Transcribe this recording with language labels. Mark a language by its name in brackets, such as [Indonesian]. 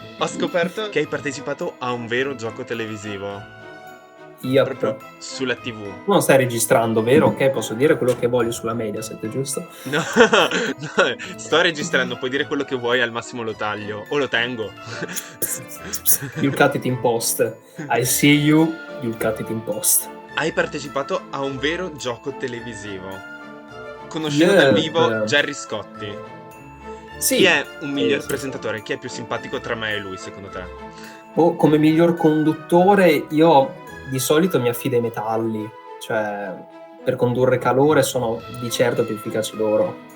[Italian] ho scoperto che hai partecipato a un vero gioco televisivo, [English] Yep. [Italian] proprio sulla TV. Tu non stai registrando, vero? Ok, posso dire quello che voglio sulla Mediaset, giusto? No, no, sto registrando, puoi dire quello che vuoi, al massimo lo taglio, o lo tengo. [English] You'll cut it in post. I see you, you'll cut it in post. [Italian] Hai partecipato a un vero gioco televisivo, conoscendo dal vivo Gerry Scotti. Sì. Chi è un miglior Sì. presentatore? Chi è più simpatico tra me e lui, secondo te? Come miglior conduttore, io di solito mi affido ai metalli, cioè per condurre calore sono di certo più efficaci loro.